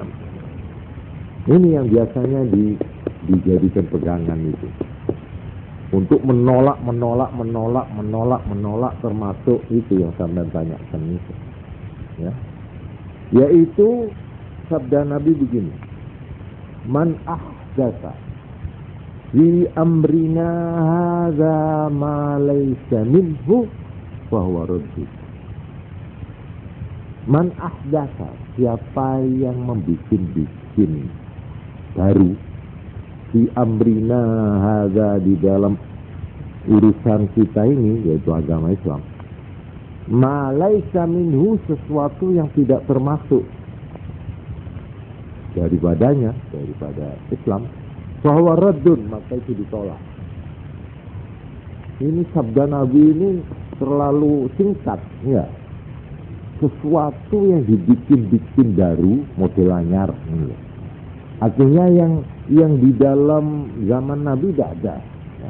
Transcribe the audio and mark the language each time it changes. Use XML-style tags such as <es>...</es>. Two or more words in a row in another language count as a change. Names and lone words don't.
<id>Ini yang biasanya dijadikan pegangan itu untuk menolak termasuk itu yang sampai tanyakan itu, ya. Yaitu sabda Nabi begini,</id> <ar>من أحدث في أمرنا هذا ما ليس منه فهو رد. من أحدث,</ar> <id>siapa yang membikin baru di</id> <ar>أمرنا هذا,</ar> <id>di dalam urusan kita ini yaitu agama Islam,</id> <ar>ما ليس منه,</ar> <id>sesuatu yang tidak termasuk daripada Islam, bahwa raddun, maka itu ditolak. Ini sabda Nabi ini terlalu singkat, ya. Sesuatu yang dibikin baru model anyar, artinya yang di dalam zaman Nabi tidak ada, ya.</id>